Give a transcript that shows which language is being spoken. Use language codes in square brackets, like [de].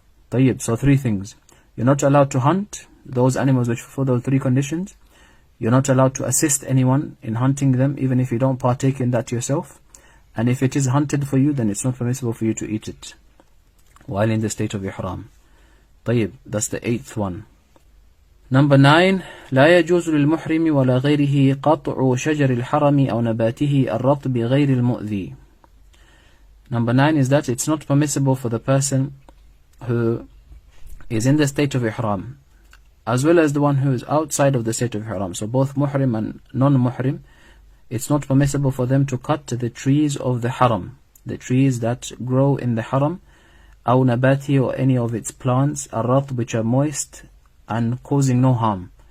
[en] طيب, so 3 things. You're not allowed to hunt those animals which fulfill those 3 conditions. You're not allowed to assist anyone in hunting them, even if you don't partake in that yourself. And if it is hunted for you, then it's not permissible for you to eat it while in the state of ihram. [ar] طيب, that's the 8th one. Number 9, لا يجوز للمحرم ولا غيره قطع شجر الحرم أو نباته الرطب غير المؤذي. [en] Number 9 is that it's not permissible for the person who is in the state of ihram, as well as the one who is outside of the state of ihram, so both muhrim and non-muhrim, it's not permissible for them to cut the trees of the haram, the trees that grow in the haram, أو نباته, or any of its plants, الرطب, which are moist and causing no harm.